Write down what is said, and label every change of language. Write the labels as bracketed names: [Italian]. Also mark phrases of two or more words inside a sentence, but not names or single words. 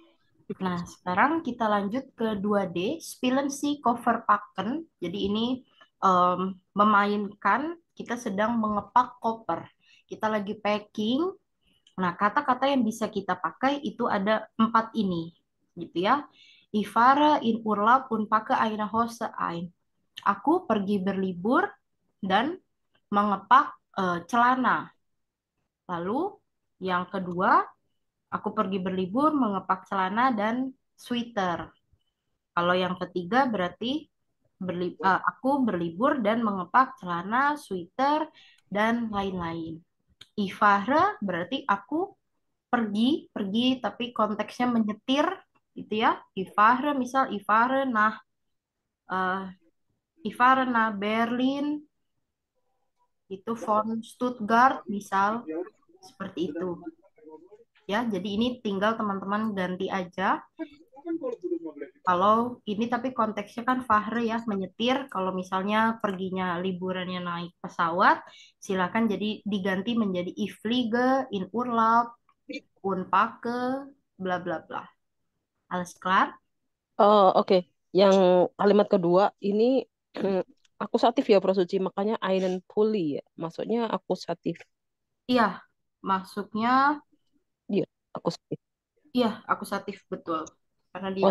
[Indonesian] Nah, sekarang kita lanjut ke 2D, [German] Spielen Sie Koffer packen. [Indonesian] Jadi ini memainkan, kita sedang mengepak koper. Kita lagi packing. Nah, kata-kata yang bisa kita pakai itu ada 4 ini, gitu ya. [German] Ich fahre in Urlaub und packe eine Hose ein. [Indonesian] Aku pergi berlibur dan mengepak celana. Lalu yang kedua, aku pergi berlibur mengepak celana dan sweater. Kalau yang ketiga berarti aku berlibur dan mengepak celana, sweater, dan lain-lain. Ifahre berarti aku pergi, tapi konteksnya menyetir, gitu ya. Misal [German] ich fahre nach Berlin, [Indonesian] itu von Stuttgart, misal seperti itu. Ya, jadi ini tinggal teman-teman ganti aja. Kalau ini tapi konteksnya kan fahre ya, menyetir. Kalau misalnya perginya liburannya naik pesawat, silakan jadi diganti menjadi [German] ich fliege in Urlaub, unpacke, [Indonesian] bla bla bla. [German] Alles klar? [Indonesian] Oh, oke. Yang kalimat kedua ini akusatif ya, Prosuci. Makanya [German] einen Pulli [Indonesian] ya. Maksudnya akusatif. Iya, masuknya Iya, akusatif. iya akusatif betul. Karena dia